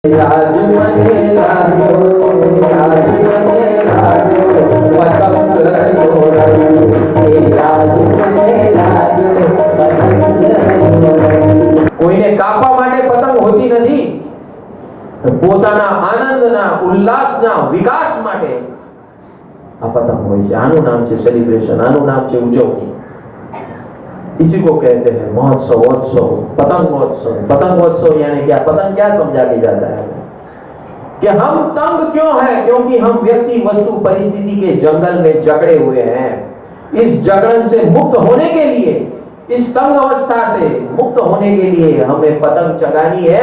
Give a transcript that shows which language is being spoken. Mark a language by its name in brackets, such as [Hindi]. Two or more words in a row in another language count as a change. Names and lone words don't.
[Hindi] राज बने राजो, राज बने राजो, पतंग उड़ाओ। राज बने राजो, पतंग उड़ाओ। [Gujarati] કોઈને કાપવા માટે પતંગ હોતી નથી, પોતાના આનંદના ઉલ્લાસના વિકાસ માટે આ પતંગ હોય છે। આનું નામ છે સેલિબ્રેશન, આનું નામ છે ઉજવણી। [Hindi] इसी को कहते हैं महोत्सव, उत्सव, पतंगोत्सव। पतंगोत्सव यानी क्या? पतंग क्या समझा के जाता है कि हम तंग क्यों हैं? क्योंकि हम व्यक्ति वस्तु परिस्थिति के जंगल में जकड़े हुए हैं। इस जगड़न से मुक्त होने के लिए, इस तंग अवस्था से मुक्त होने के लिए हमें पतंग चगानी है।